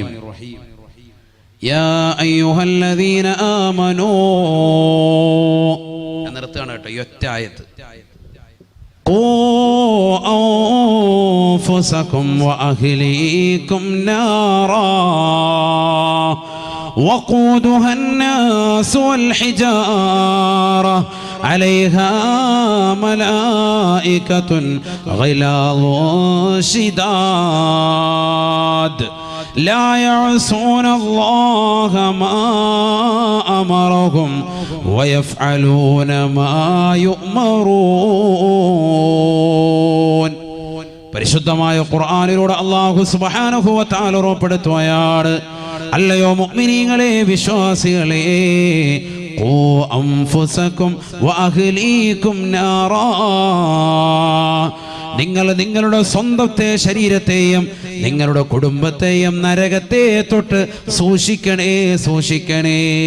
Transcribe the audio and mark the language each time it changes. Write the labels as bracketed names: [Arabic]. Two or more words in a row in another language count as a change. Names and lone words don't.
[Arabic] يا أيها الذين آمنوا, [Malayalam] നിർത്തുകയാണ് കേട്ടോ ഈ ഒറ്റ ആയത്ത്. [Arabic] قوا أنفسكم وأهليكم نارا وقودها الناس والحجارة عليها ملائكة غلاظ شداد لا يعصون الله ما أمرهم ويفعلون ما يؤمرون. [Malayalam] പരിശുദ്ധമായ ഖുർആനിലൂടെ [Arabic] الله سبحانه وتعالى [Malayalam] ഉറപ്പെടുത്തുകയാണ്, അല്ലയോ മുഅ്മിനീങ്ങളെ, വിശ്വാസികളെ, [Arabic] قوا أنفسكم وأهليكم نارا, [Malayalam] നിങ്ങൾ നിങ്ങളുടെ സ്വന്തത്തെ ശരീരത്തെയും നിങ്ങളുടെ കുടുംബത്തെയും നരകത്തെ തൊട്ട് സൂക്ഷിക്കണേ, സൂക്ഷിക്കണേ.